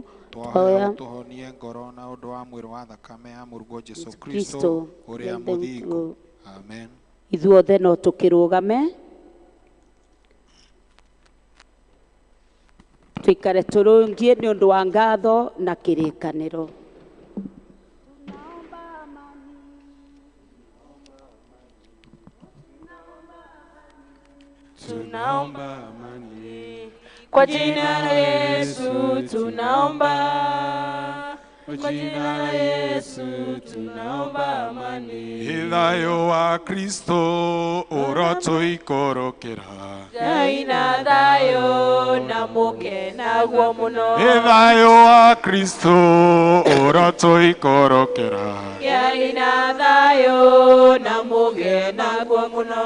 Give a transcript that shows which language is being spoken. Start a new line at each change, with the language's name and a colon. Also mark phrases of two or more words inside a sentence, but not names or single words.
Kikuyu: twahoya tũhonie ngoro na ũndũ wa mwĩrĩ wa thakame ya mũrũgwo Jesũ Kristo ũrĩa mũthingu amen ithuothe no tũkĩrũgame tũikare tũrũngie nĩ ũndũ wa ngatho na kĩrĩkanĩro
Swahili: tunaomba amani kwa jina la Yesu tunaomba kwa jina la Yesu tunaomba amani
Kikuyu: thayũ wa Kristo ũrotũikũrũkĩra Ngai na thayũ na mũkenaguo mũno thayũ wa Kristo ũrotũikũrũkĩra Ngai na thayũ na mũkenaguo mũno